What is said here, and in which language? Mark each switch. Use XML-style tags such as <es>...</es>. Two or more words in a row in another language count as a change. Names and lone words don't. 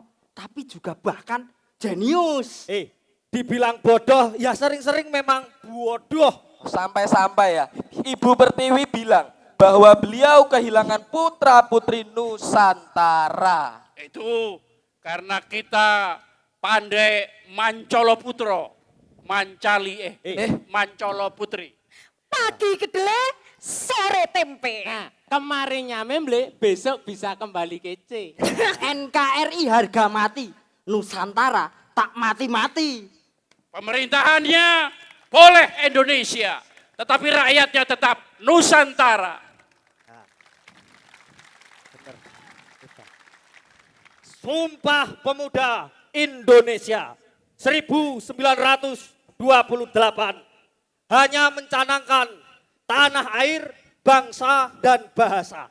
<id>Tapi juga bahkan jenius. Dibilang bodoh, ya sering-sering memang bodoh. Sampai-sampai ya Ibu Pertiwi bilang bahwa beliau kehilangan putra-putri Nusantara. Itu karena kita pandai</id> <jv>mancolo putro. Mancali mancolo putri.</jv> <id>Pagi kedelai, sore tempe. Nah, kemarin nyamemble, besok bisa kembali kece. NKRI harga mati, Nusantara tak mati-mati. Pemerintahannya boleh Indonesia, tetapi rakyatnya tetap Nusantara. Sumpah Pemuda Indonesia 1928 hanya mencanangkan tanah air, bangsa dan bahasa.</id>